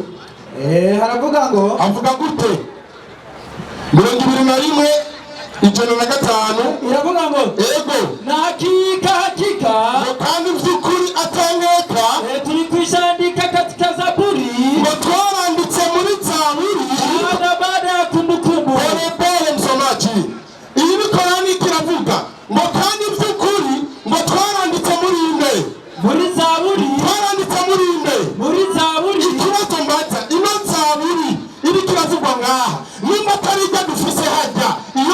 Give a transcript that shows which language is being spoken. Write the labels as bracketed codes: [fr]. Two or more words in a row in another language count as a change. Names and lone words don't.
[rn] haravuga ngo avuga gute 21 105 iravuga ngo ego [sw] na hakika [rn] kandi by'ukuri atangeka [sw] turi kwishandika katika Zaburi [rn] ngo twaranditse muri Zaburi [sw] baada ya kumbukumbu pole msomaji [rn] iyi ni Korani kiravuga ngo kandi by'ukuri ngo twaranditse muri Zaburi muri Zaburi ikibazo mbaza ino Zaburi iri kiravugwa ngaha nimba tarijya dufise hajya iyo